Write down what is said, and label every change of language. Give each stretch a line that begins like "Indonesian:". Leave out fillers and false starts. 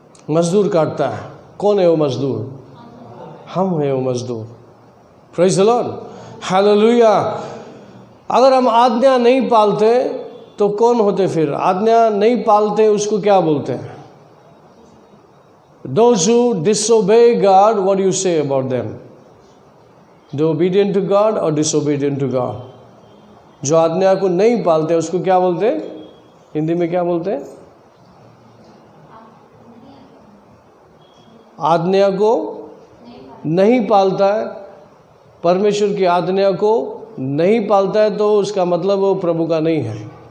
Hindi: मजदूर काटता है। कौन है वो मजदूर? हम हैं वो मजदूर।
English: praise the Lord,
Hindi: hallelujah. अगर हम आज्ञा नहीं पालते तो कौन होते फिर? आज्ञा नहीं पालते उसको क्या बोलते हैं?
English: Those who disobey God, what do you say about them? They obedient to God or disobedient to God?
Hindi: जो आज्ञा को नहीं पालते उसको क्या बोलते हैं? हिंदी में क्या बोलते हैं? आज्ञा को नहीं पालता है, परमेश्वर की आज्ञा को नहीं पालता है, तो उसका मतलब वो प्रभु का नहीं है।